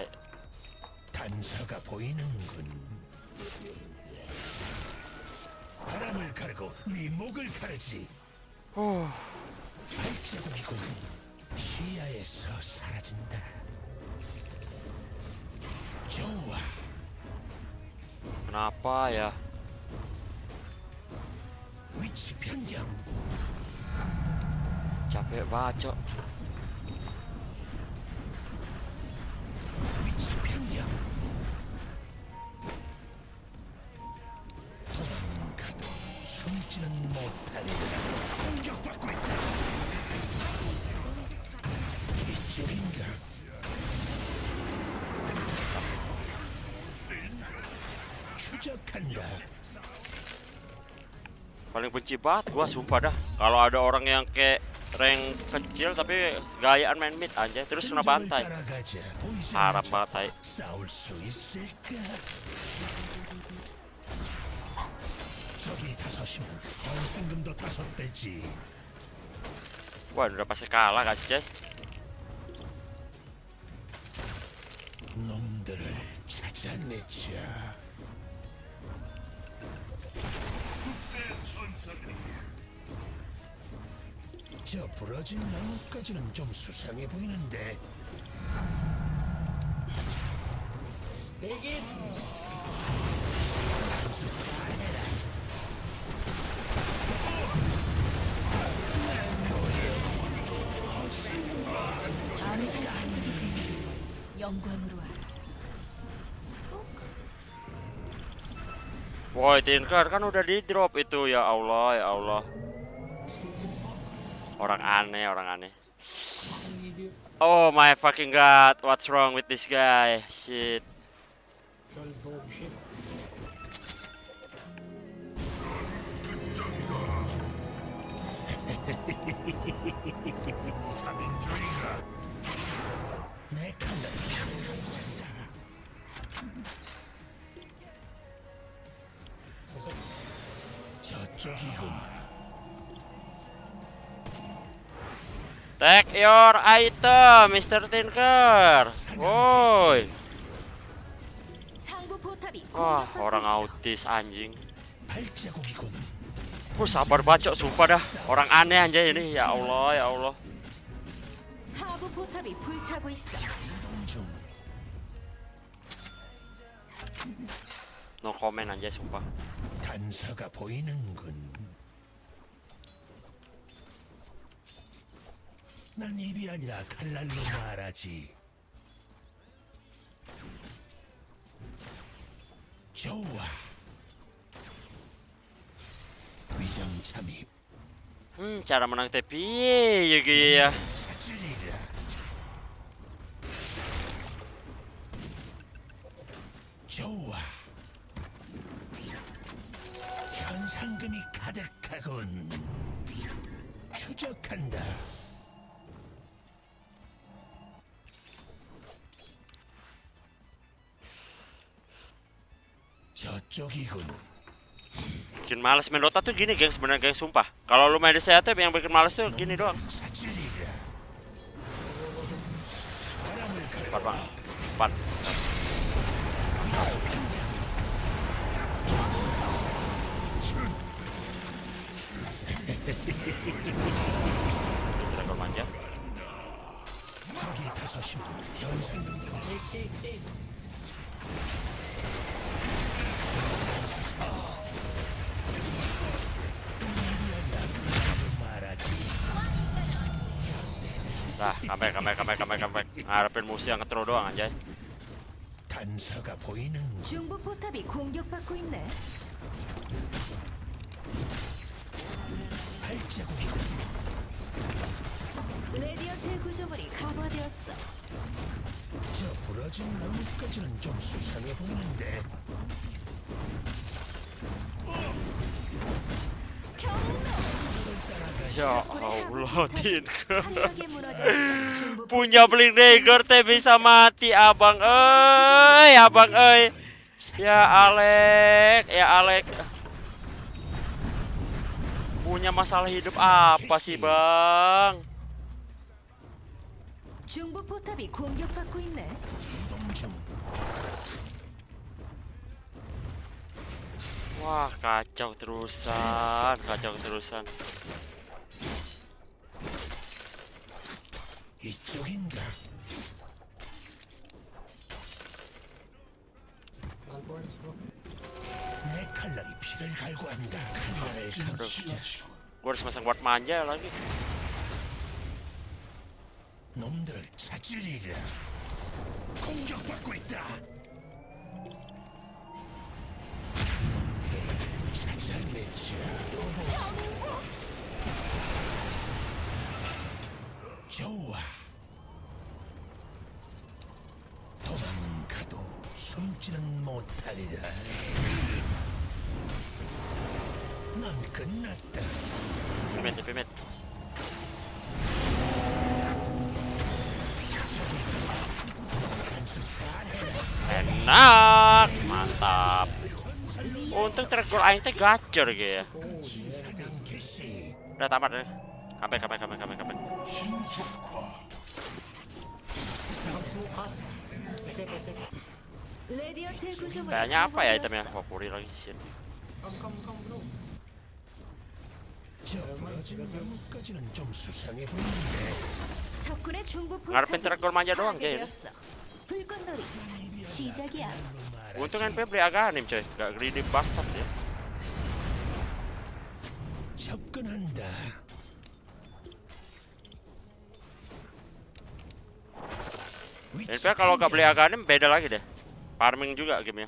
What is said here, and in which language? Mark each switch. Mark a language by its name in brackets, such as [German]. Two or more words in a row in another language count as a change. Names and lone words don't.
[Korean] 단서가 보이는군. 바람을 가르고 네 목을 가르지. 발자국이군. 시야에서 사라진다. 좋아. [Indonesian] Kenapa ya? [Korean] 위치 변경. [Indonesian] Capek banget, Cok. [Korean] 위치 변경. 도망가도 숨지는 못하리라. 공격받고 있다. 이쪽인가? 추적한다. [Indonesian] Paling benci banget gua sumpah dah. Kalau ada orang yang kayak rank kecil tapi gayaan main mid aja terus kena bantai. Harap banget. [Korean] 싸울 수 있을까? 저기 다섯이면 현상금도 5배지. [Indonesian] Wah, udah pasti kalah gak sih, Cez? [Korean] 놈들을 찾아내자. 저 부러진 나무까지는 좀 수상해 보이는데. 대기. 영광으로 알아. [Indonesian] Woi, Tinker kan udah di drop itu, [Arabic] ya Allah, ya Allah. [Indonesian] Orang aneh. [English] Oh my fucking god, what's wrong with this guy? Shit. [Korean] 내 칼날이 편안하다. 저쪽이군. [English] Take your item, Mr. [Indonesian] Tinker. Woi. [Korean] 상부 포탑이 [Indonesian] Wah, [Korean] 공격받고 [Indonesian] orang [Korean] 있어. [Indonesian] autis anjing. [Korean] 발자국이군. [Indonesian] Sabar bacok, sumpah dah. Orang aneh anjay ini, [Arabic] ya Allah, ya Allah. [Korean] 하부 포탑이 불타고 있어. 좀 [English] No comment [Indonesian] anjay, sumpah. [Korean] 단서가 보이는군. 난 입이 아니라 칼날로 말하지. 좋아. 위장 잠입. [Indonesian] Cara menang TP ya gitu ya. [Korean] 찾으리라. 좋아. 현상금이 가득하군. 추적한다. 저쪽이군. [Indonesian] Bikin males main Dota tuh gini, geng, sebenarnya, geng, sumpah. Kalau lu main di saya tuh yang bikin males tuh gini doang. [Korean] 찾으리라. 바람을 [Indonesian] Cepat, Bang. Cepat. Dragon manja. [Korean] 저기 다섯이면 현상금도 말하지. [Indonesian] Nah, comeback. Ngarepin musuh yang nge-throw doang anjay. [Korean] 단서가 보이는 중부 포탑이 공격받고 있네. 발자국이군. 레디언트의 구조물이 강화되었어. 저 부러진 나뭇가지는 좀 수상해 보이는데. [Arabic] Ya Allah, [Indonesian] Tin. [Korean] 화려하게 무너졌어. 중부 [Indonesian] Punya Blink Dagger teh bisa mati, abang euy, abang euy. Ya Alek, ya Alek. Punya masalah hidup apa sih, Bang? [Korean] 중부 포탑이 공격받고 있네. 이동 중. [Indonesian] Wah, kacau terusan, kacau terusan. [Korean] 이쪽인가? 내 칼날이 피를 갈구한다. 칼날을 감추자. [Indonesian] Gua harus masang ward manja lagi. [Korean] 놈들을 찾으리라. 공격받고 있다. 찾아내자. 좋아. 도망은 가도 숨지는 못하리라. 넌 끝났다. [Indonesian] Pimit, pimit. [Korean] 간수 잘해라. [Indonesian] Enak, mantap. Untung tergol [Sundanese] aing teh [Indonesian] gacor gitu ya. [Korean] 사냥 개시. [Indonesian] Udah tamat deh. Comeback. [Korean] 레디언트의 구조물이 [Indonesian] Kayaknya apa ya itemnya? [Korean] 강화되었어. [Indonesian] Wah, puri lagi sih. [Korean] 저 부러진 나뭇가지는 좀 수상해 보이는데. 적군의 중부 [Indonesian] Ngarepin [Korean] 포탑이 [Indonesian] tergol manja doang aja ini. 파괴되었어. 불꽃놀이 시작이야. Untung NP beli Aganim coy, gak [English] greedy bastard [Indonesian] ya. [Korean] 접근한다. [Indonesian] NP kalau gak beli Aganim beda lagi deh. Farming juga gamenya.